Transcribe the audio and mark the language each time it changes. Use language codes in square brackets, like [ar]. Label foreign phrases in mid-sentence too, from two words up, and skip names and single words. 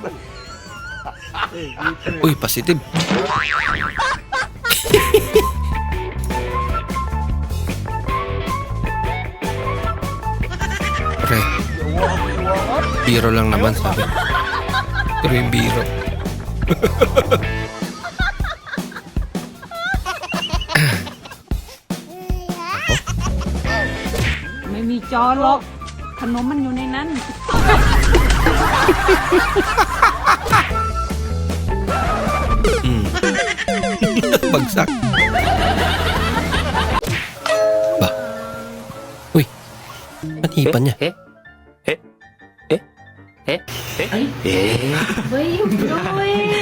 [tl] Uy, positive. Pre, biro lang naman sabi. Pero yung biro. [th] ไม่มีจอหรอกขนมมันอยู่ในนั้น [tl] Bagsak. Ba? Uy, manipan niya. Bay, yung Joey!